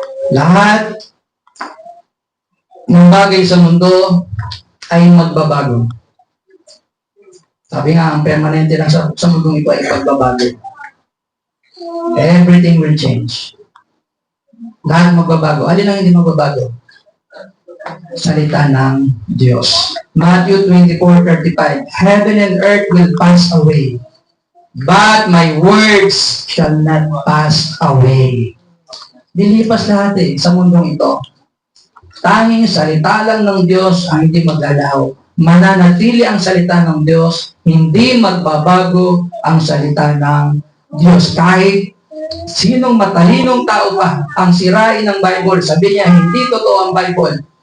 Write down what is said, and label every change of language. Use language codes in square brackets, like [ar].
[tl] Lahat ng bagay sa mundo ay magbabago. Sabi nga, ang permanente lang sa mundong ito ay pagbabago. [en] Everything will change. [tl] Lahat magbabago. Alin ang hindi magbabago? Salita ng Diyos. [en] Matthew 24:35, Heaven and earth will pass away, but my words shall not pass away. [tl] Dilipas lahat sa mundong ito. Tanging salita lang ng Diyos ang hindi maglalaho. Mananatili ang salita ng Diyos, hindi magbabago ang salita ng Diyos. Kahit sinong matalinong tao pa ang sirain ng Bible, sabi niya, hindi totoo ang Bible.